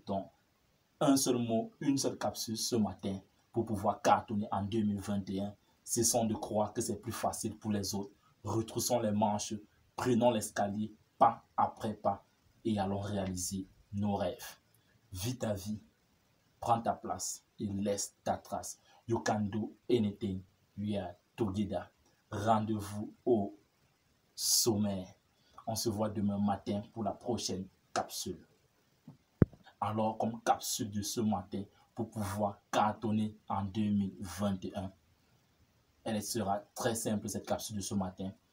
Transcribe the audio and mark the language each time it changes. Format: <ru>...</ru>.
<fr>Donc, un seul mot, une seule capsule ce matin pour pouvoir cartonner en 2021. Cessons de croire que c'est plus facile pour les autres. Retroussons les manches, prenons l'escalier pas après pas et allons réaliser nos rêves. Vis ta vie, prends ta place et laisse ta trace.</fr> <en>You can do anything, we are together.</en> <fr>Rendez-vous au sommet. On se voit demain matin pour la prochaine capsule. Alors, comme capsule de ce matin, pour pouvoir cartonner en 2021, elle sera très simple, cette capsule de ce matin.</fr>